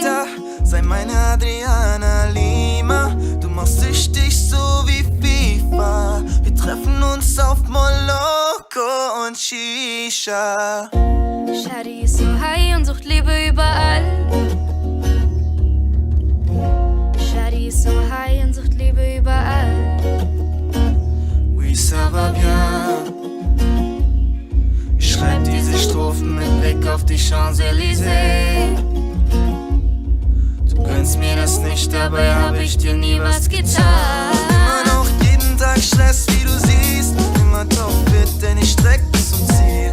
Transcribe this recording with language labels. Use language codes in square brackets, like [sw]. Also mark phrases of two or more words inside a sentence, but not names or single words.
[de] Sei meine Adriana Lima, du machst süchtig so wie FIFA. Wir treffen uns auf Moloko und Shisha. Shadi ist so high und sucht Liebe überall. Shadi ist so high und sucht Liebe überall. [fr] Oui, ça va bien. [de] Ich schreib diese Strophen mit Blick auf die Champs-Élysées. Du gönnst mir das nicht, dabei hab ich dir nie was getan. Immer noch jeden Tag Stress, wie du siehst. Immer topfit, denn ich streck bis zum Ziel.